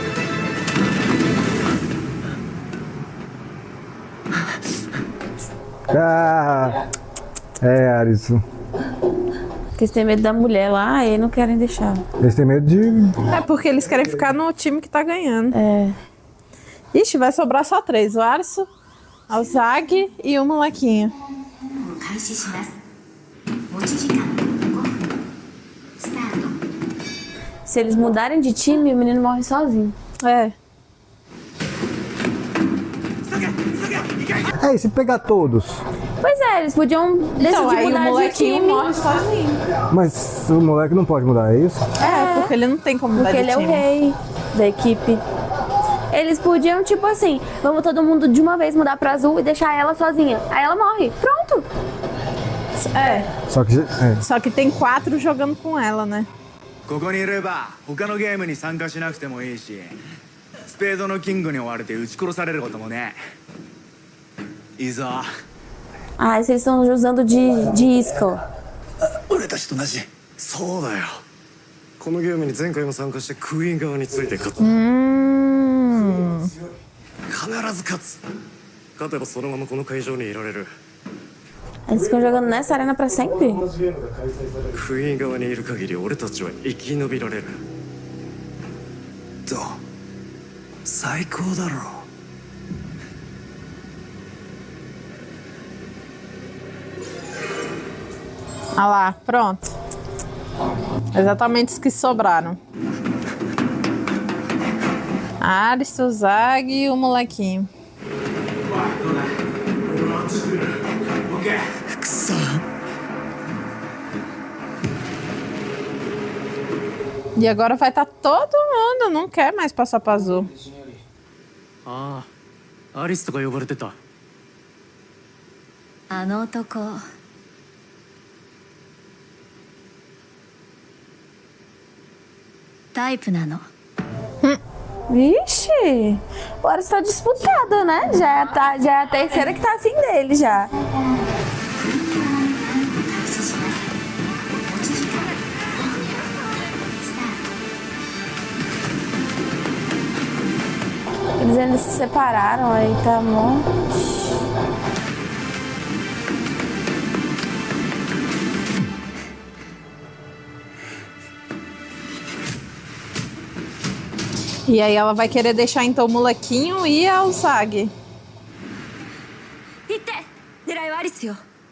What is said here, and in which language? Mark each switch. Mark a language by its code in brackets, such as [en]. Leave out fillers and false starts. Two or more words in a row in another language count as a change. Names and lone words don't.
[pt] Ah, é, Aris. Porque eles têm medo da mulher lá e não querem deixar. Eles têm medo de. é porque eles querem ficar no time que tá ganhando. É. Ixi, vai sobrar só 3, o Arso, o Zag e o molequinho. [ja] 開始します。持ち時間5分。スタート。 [pt] Se eles mudarem de time, o menino morre sozinho. É. É, e se pegar todos? Pois é, eles podiam decidir Então, aí o mudar de molequinho time. morre sozinho. Mas o moleque não pode mudar, é isso? É, porque ele não tem como mudar Porque de ele é o time. rei da equipe. Eles podiam, tipo assim, vamos todo mundo de uma vez mudar pra azul e deixar ela sozinha. Aí ela morre. Pronto. É, Só que. É. só que tem 4 jogando com ela, né? [ja] ここにいれば他のゲームに参加しなくてもいいし、スペードのキングに追われて撃ち殺されることもね。いいぞ。 [pt] Ah, eles estão usando de isca, ó. [ja] 俺たちと同じ。そうだよ。このゲームに前回も参加してクイーン側について勝った。必ず勝つ。勝てばそのままこの会場にいられる。 [pt] Eles ficam jogando nessa arena pra sempre. [ja] クイーン側にいる限り俺たちは生き延びられる。どう？最高だろう。 [pt] Ah lá, pronto. Exatamente os que sobraram. Aris, o Zag e o molequinho. E agora vai estar todo mundo, não quer mais passar para azul. [ja] ああ、アリスとか呼ばれてた。あの男。タイプなの。 [pt] Vixe! Agora está disputada, né? Já é a terceira que tá assim dele já. Eles ainda se separaram, aí tá bom. E aí ela vai querer deixar então o molequinho e o Zag. [ja] 行って。狙いはアリスよ。